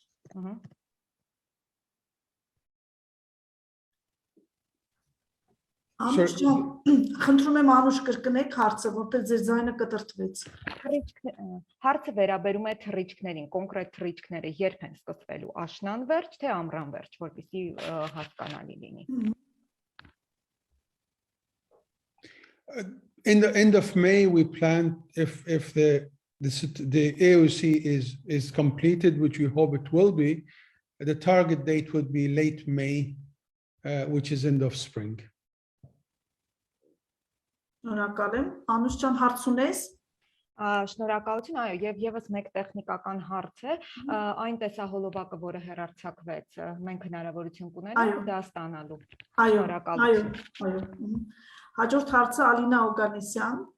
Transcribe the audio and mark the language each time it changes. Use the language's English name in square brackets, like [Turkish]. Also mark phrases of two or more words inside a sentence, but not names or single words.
[Armenian] Անուշ ջան, խնդրում եմ Անուշ կրկնեք հարցը, որտեղ ձեր ձայնը կտրտվեց։ Հարցը վերաբերում է թռիչքներին, կոնկրետ թռիչքները երբ են սկսվելու, աշնան վերջ, թե ամռան վերջ, որպեսզի հասկանալի լինի։ [English] In the end of May, we plan if the AOC is completed, which we hope it will be, the target date would be late May, which is end of spring. [Armenian] Շնորհակալ եմ։ Անուշ ջան, հարց ունես։ Շնորհակալություն, այո, եւ եւս մեկ տեխնիկական հարց է, այն տեսահոլովակը, որը հեռարձակվեց, մենք հնարավորություն կունենանք դա ստանալու։ Շնորհակալություն։ Այո։ Հաջորդ հարցը Ալինա Օգանեսյան։